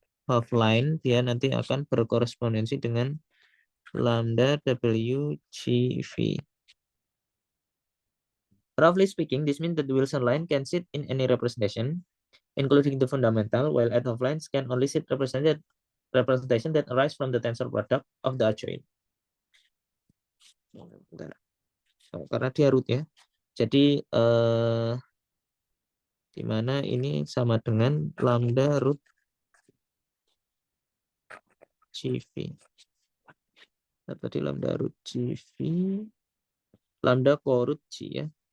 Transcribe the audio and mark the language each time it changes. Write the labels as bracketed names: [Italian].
[Indonesian] Hooft line dia nanti akan berkorespondensi dengan lambda WGV. [English] Roughly speaking, this means that the Wilson line can sit in any representation, including the fundamental, while 't Hooft lines can only sit representation that arise from the tensor product of the adjoint. [Indonesian] Karena dia root ya. Jadi di mana ini sama dengan lambda root GV. Tadi lambda root GV, lambda co-root G ya.